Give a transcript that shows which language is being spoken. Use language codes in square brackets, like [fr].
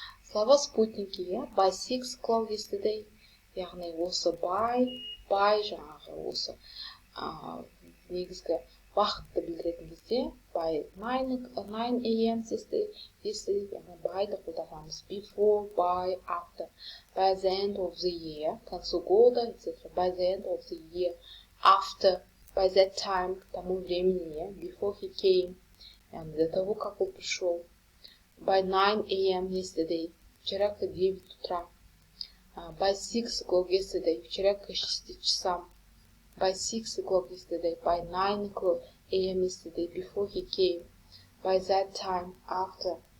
[ru] Слова спутники, [en] by 6 o'clock yesterday, [kk] яғни осы by жаңағы осы негізгі уақытты білдіретін кезде [en] by 9 a.m. [kk] yesterday, яғни by'ды қолданамыз. [en] Before, by, after. By the end of the year, [ru] к концу года, [en] etc. By the end of the year, after, by that time, [ru] к тому времени, [en] before he came, [ru] до того, как он пришел. [en] By 9 a.m. [ru] yesterday, вчера к 9 утра. [en] By 6 o'clock yesterday, [ru] вчера к 6 часам. [en] By 6 o'clock yesterday, by 9 o'clock a.m. yesterday, before he came. By that time, after.